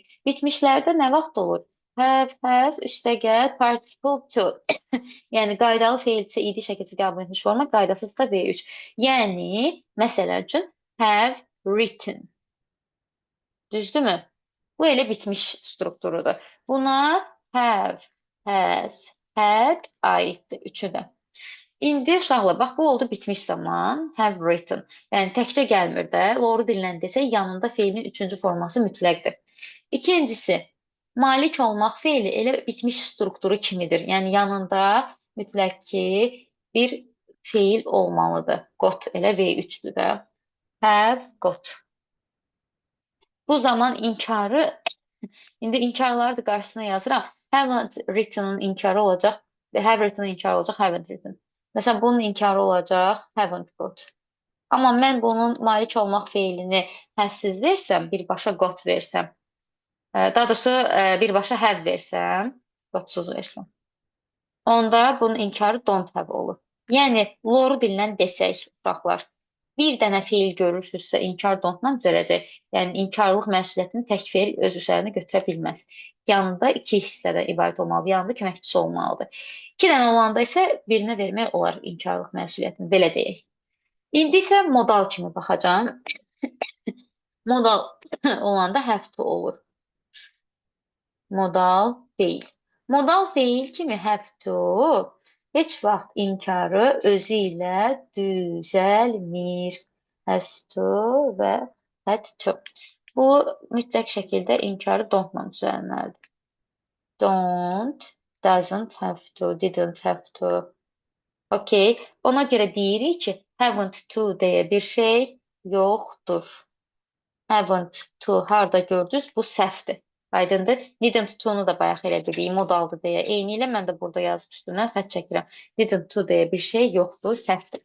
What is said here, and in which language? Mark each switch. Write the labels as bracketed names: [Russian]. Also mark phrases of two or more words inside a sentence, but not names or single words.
[Azerbaijani] Bitmişlərdə nə vaxt olur? [English] Have, has, [Azerbaijani] üstəgəl, [English] participle to. [Azerbaijani] Yəni, qaydalı feilçi idi şəkilçi qəbul etmiş forma, qaydasız da V3. Yəni, məsəl üçün, [English] have written. [Azerbaijani] Düzdürmü? Bu elə bitmiş strukturudur. Buna [English] have, has, had [Azerbaijani] aiddir. Üçü də. İndi uşaqlar, bax, bu oldu bitmiş zaman, [English] have written. [Azerbaijani] Yəni, təkcə gəlmir də. Loru dilindən desək, yanında feilin üçüncü forması mütləqdir. İkincisi, malik olmaq feili elə bitmiş strukturu kimidir. Yəni, yanında mütləq ki, bir feil olmalıdır. Got elə V3-dür də. [English] Have got. [Azerbaijani] Bu zaman inkarı, indi inkarları da qarşısına yazıram. [English] Haven't written'ın [Azerbaijani] inkarı olacaq, [English] have written [Azerbaijani] inkarı olacaq, [English] haven't written. [Azerbaijani] Məsələn, bunun inkarı olacaq, [English] haven't got. [Azerbaijani] Amma mən bunun malik olmaq feilini həvsiz versəm, birbaşa got versəm, daha doğrusu birbaşa have versəm, gotsuz versəm, onda bunun inkarı [English] don't have [Azerbaijani] olur. Yəni, loru dilindən desək, uşaqlar, bir dənə feil görürsünüzsə, inkar don't-la düzələcək. Yəni, inkarlıq məsuliyyətini tək feil öz üzərinə götürə bilməz. Yanında iki hissədən ibarət olmalıdır, yanında köməkçisi olmalıdır. İki dənə olanda isə birinə vermək olar inkarlıq məsuliyyətini, belə deyək. İndi isə modal kimi baxacağım. Modal olanda [English] have to [Azerbaijani] olur. Modal deyil. Modal deyil kimi [English] have to [Azerbaijani] heç vaxt inkarı özü ilə düzəlmir. [English] Has to və had to. [Azerbaijani] Bu mütləq şəkildə inkarı don't-la düzəlməlidir. [English] Don't, doesn't have to, didn't have to. [Azerbaijani] Okay. Ona görə deyirik ki, [English] haven't to [Azerbaijani] deyə bir şey yoxdur. [English] Haven't to [Azerbaijani] harda gördünüz? Bu səhvdir. Aydındır. [English] Didn't to-nu [Azerbaijani] da bayaq elə dedik, modaldır deyə. Eyni ilə mən də burada yazıb üstündən xətt çəkirəm. [English] Didn't to [Azerbaijani] deyə bir şey yoxdur, səhvdir.